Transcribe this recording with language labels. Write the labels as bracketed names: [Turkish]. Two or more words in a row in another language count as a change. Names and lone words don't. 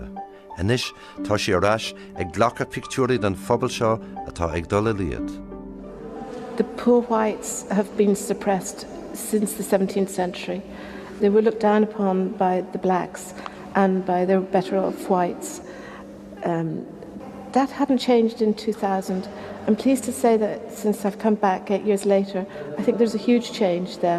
[Irish] Anois tá sí ar ais ag ghlacha pictiúraí den phobal seo atá ag dul liad. [English] The poor whites have been suppressed since the 17th century. They were looked down upon by the blacks and by the better off whites. That hadn't changed in 2000. I'm pleased to say that since I've come back 8 years later, I think there's a huge change there.